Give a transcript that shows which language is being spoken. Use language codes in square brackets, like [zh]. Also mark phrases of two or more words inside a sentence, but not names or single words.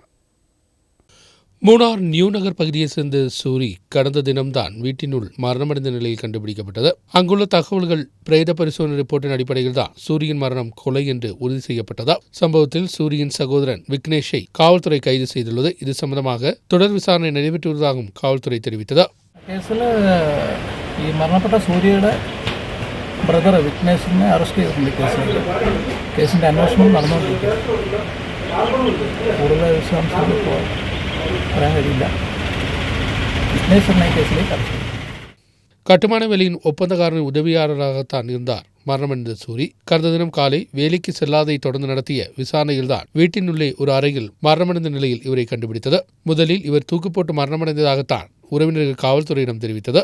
[ta] மூணார் நியூ நகர் பகுதியைச் சேர்ந்த சூரி கடந்த தினம்தான் வீட்டினுள் மரணமடைந்த நிலையில் கண்டுபிடிக்கப்பட்டது. அங்குள்ள தகவல்கள் பிரேத பரிசோதனை ரிப்போர்ட்டின் அடிப்படையில் தான் சூரியின் மரணம் கொலை என்று உறுதி செய்யப்பட்டதா. சம்பவத்தில் சூரியின் சகோதரன் விக்னேஷை காவல்துறை கைது செய்துள்ளது. இது சம்பந்தமாக தொடர் விசாரணை நடைபெற்று வருவதாகவும் காவல்துறை தெரிவித்தது. [ml] മരണപ്പെട്ട സൂര്യയുടെ ബ്രദർ വിഘ്നേഷിനെ അറസ്റ്റ് ചെയ്തിട്ടുണ്ട്. കേസിൻ്റെ അന്വേഷണം നടന്നുകൊണ്ടിരിക്കുക. കൂടുതൽ വിശദാംശങ്ങൾ ഇപ്പോൾ പറയാൻ കഴിയില്ല. വിഘ്നേഷിനെ കേസിലേക്ക് അറസ്റ്റ് ചെയ്തു. [ta] கட்டுமான வேலையின் ஒப்பந்தக்காரரின் உதவியாளராகத்தான் இருந்தார் மரணமடைந்த சூரி. கடந்த தினம் காலை வேலைக்கு செல்லாதை தொடர்ந்து நடத்திய விசாரணையில்தான் வீட்டினுள்ளே ஒரு அறையில் மரணமடைந்த நிலையில் இவரை கண்டுபிடித்தது. முதலில் இவர் தூக்கு போட்டு மரணமடைந்ததாகத்தான் உறவினர்கள் காவல்துறையிடம் தெரிவித்தது.